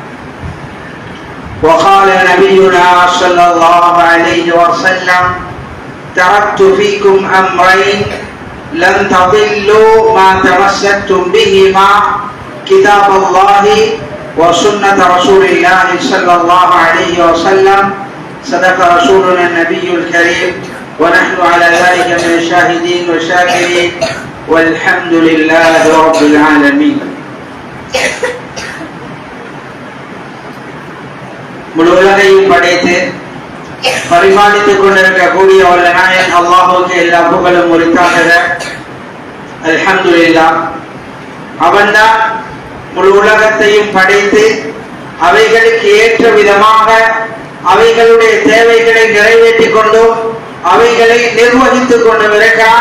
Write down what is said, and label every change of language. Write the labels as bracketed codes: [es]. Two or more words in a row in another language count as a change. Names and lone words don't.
[ar] وقال نبينا صلى الله عليه وسلم تركت فيكم أمرين لن تضلوا ما تمسكتم بهما كتاب الله وسنة رسول الله صلى الله عليه وسلم صدق رسولنا النبي الكريم ونحن على ذلك من الشاهدين والشاكرين والحمد لله رب العالمين. [ta] முழு உலகையும் படைத்து பரிமாணித்துக் கொண்டிருக்கக்கூடிய வல்ல நாயன் அல்லாஹ்வுக்கு எல்லா புகழும் உரித்தாகுக. அல்ஹம்துலில்லாஹ். அவன்தான் முழு உலகத்தையும் படைத்து அவைகளுக்கு ஏற்ற விதமாக அவைகளுடைய தேவைகளை நிறைவேற்றிக் கொண்டும் அவைகளை நிர்வகித்துக் கொண்டு இருக்கிறான்.